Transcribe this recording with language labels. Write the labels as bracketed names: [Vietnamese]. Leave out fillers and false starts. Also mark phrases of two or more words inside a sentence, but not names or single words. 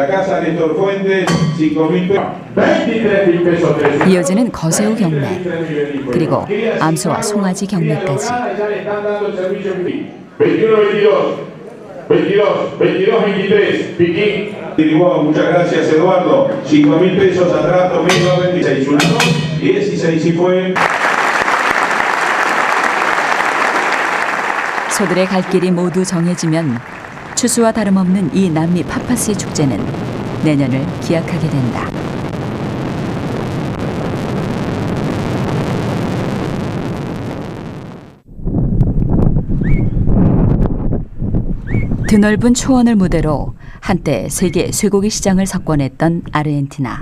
[Korean] 이어지는 거새우 경매, 그리고 암소와 송아지 경매까지. [Spanish] 22, 23, Piquín. Muchas gracias, Eduardo. 5.000 pesos atrás, domingo 26. 16 y fue. [Korean] 소들의 갈 길이 모두 정해지면 추수와 다름없는 이 남미 파파스의 축제는 내년을 기약하게 된다. 드넓은 초원을 무대로 한때 세계 쇠고기 시장을 석권했던 아르헨티나.